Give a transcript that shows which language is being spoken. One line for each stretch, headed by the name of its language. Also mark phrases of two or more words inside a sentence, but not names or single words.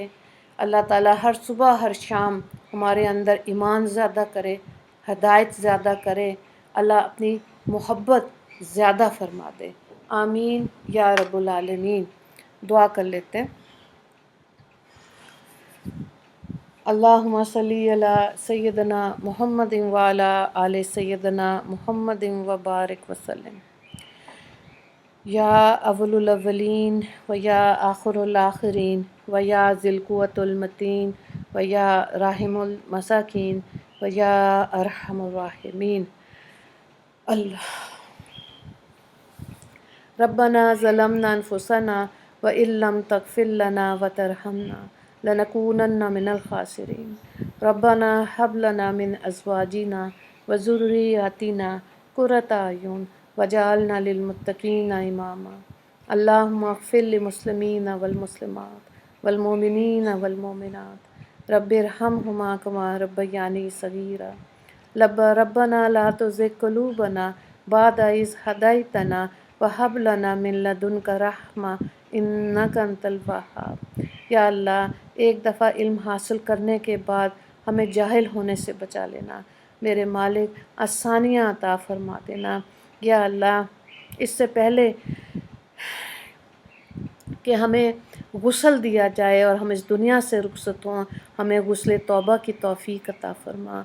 Urdu: اللہ تعالیٰ ہر صبح ہر شام ہمارے اندر ایمان زیادہ کرے، ہدایت زیادہ کرے، اللہ اپنی محبت زیادہ فرما دے۔
Arabic: آمین یا رب العالمین۔
Urdu: دعا کر لیتے ہیں۔
Arabic: اللہم صلی علی سیدنا محمد وعلی آل سیدنا محمد وبارک وسلم۔ یا اول الاولین و یا آخر الآخرین و یا ذی القوۃ المتین و یا راحم المساکین و یا ارحم الراحمین۔ اللہ ربنا ظلمنا انفسنا وإن لم تغفر لنا وترحمنا لنکونن من الخاسرین۔ ربنا هب لنا من ازواجنا وذریاتنا قرۃ اعین واجعلنا للمتقین اماما۔ اللہم اغفر للمسلمین والمسلمات والمؤمنین والمؤمنات، رب ارحمہما کما ربیانی صغیرا۔ ربنا لا تزغ قلوبنا بعد اذ ہدیتنا وہب لنا من لدنک رحمہ انک انت الوہاب۔
Urdu: یا اللہ، ایک دفعہ علم حاصل کرنے کے بعد ہمیں جاہل ہونے سے بچا لینا۔ میرے مالک، آسانیاں عطا فرما دینا۔ یا اللہ، اس سے پہلے کہ ہمیں غسل دیا جائے اور ہم اس دنیا سے رخصت ہوں، ہمیں غسل توبہ کی توفیق عطا فرما۔